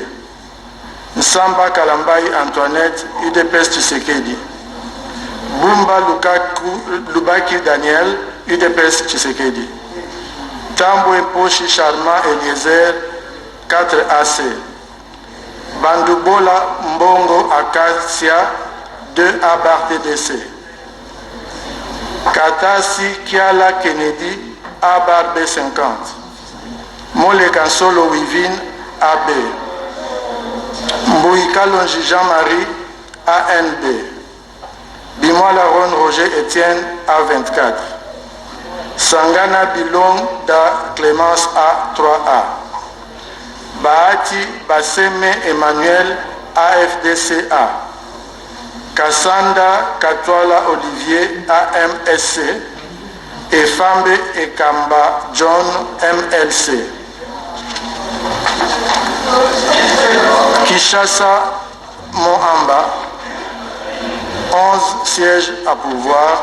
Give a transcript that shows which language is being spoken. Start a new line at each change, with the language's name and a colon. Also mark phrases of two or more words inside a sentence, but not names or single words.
French: Nsamba Kalambai Antoinette, UDPS Tshisekedi. Bumba Lubaki Daniel, UDPS Tshisekedi. Tambwe Poshi Sharma Eliezer, 4 AC. Bandubola Mbongo Acacia, 2 A bar TDC. Katasi Kiala Kennedy, A bar B50. Mole Kansolo Wivin, AB. Mbouikalonji Jean-Marie, ANB. Bimola Ron Roger Etienne, A24. Sangana Bilong da Clémence, A3A. Bahati Baseme Emmanuel, AFDCA. Kassanda Katwala Olivier, AMSC. Et Fambe Ekamba John, MLC. Kishasa Mohamba, 11 sièges à pourvoir.